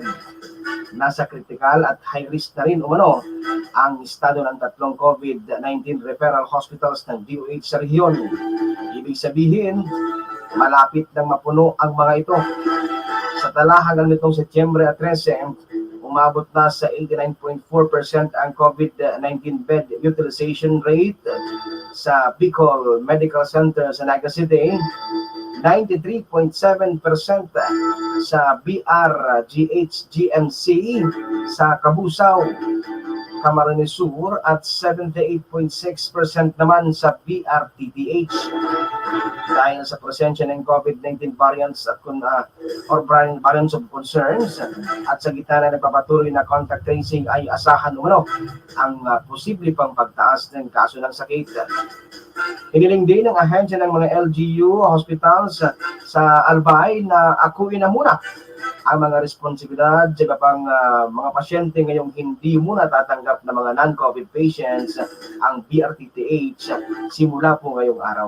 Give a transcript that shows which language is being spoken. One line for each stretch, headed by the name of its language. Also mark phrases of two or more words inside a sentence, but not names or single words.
Filipino: Nasa critical at
English: high risk
Filipino: na rin umano ang estado ng 3 COVID-19
English: referral hospitals
Filipino: ng DOH sa rehiyon. Ibig sabihin, malapit nang mapuno ang mga ito. Sa tala hanggang nitong Setyembre 13, umabot na sa 89.4% ang
English: COVID-19 bed utilization rate
Filipino: sa Bicol Medical Center sa Naga City, 93.7% sa BRGH-GMC sa Cabusao, Camarines Sur, at 78.6% naman sa BRTTH. Dahil sa presensya ng
English: COVID-19 variants
Filipino: at
English: or variants of concerns,
Filipino: at sa gitna na nagpapatuloy na
English: contact tracing,
Filipino: ay asahan umano ang posible pang pagtaas ng kaso ng sakit. Hiniling din ng ahensya ng mga
English: LGU hospitals
Filipino: sa Albay na akuin na muna ang mga responsibilidad sa iba pang mga pasyente ngayong hindi muna tatanggap ng mga
English: non-COVID patients
Filipino: ang BRTTH simula po ngayong araw.